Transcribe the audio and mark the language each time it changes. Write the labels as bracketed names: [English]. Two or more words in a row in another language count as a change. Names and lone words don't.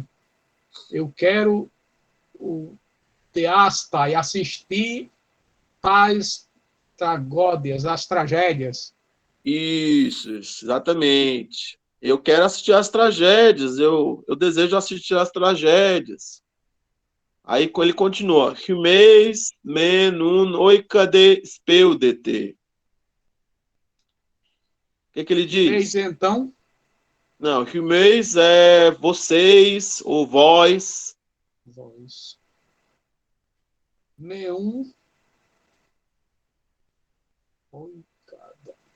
[Portuguese] Eu quero o teasta e assistir às tragédias, às tragédias. Isso, exatamente. Eu quero assistir às tragédias, eu desejo assistir às tragédias. Aí ele continua. [Greek] ὑμεῖς μὲν οὖν οἴκαδε σπεύδετε. [Portuguese] O que ele diz? Fez então, Não, humeis é vocês ou vós. voz. Nenhum. Oi, cada.